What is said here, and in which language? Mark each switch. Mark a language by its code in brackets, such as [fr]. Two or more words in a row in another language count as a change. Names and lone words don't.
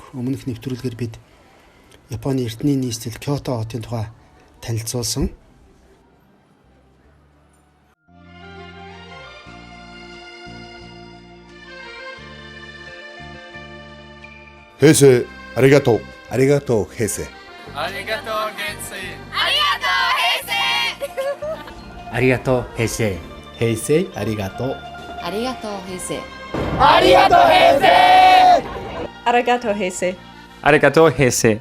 [mn] Өмнөх нэвтрүүлгээр бид Японы эртний нийслэл Киото хотын тухай танилцуулсан. [ja] 平成、ありがとう. ありがとう、平成。ありがとう、元帥。ありがとう平成平成ありがとうありがとう平成ありがとう、平成。ありがとう平成ありがとう平成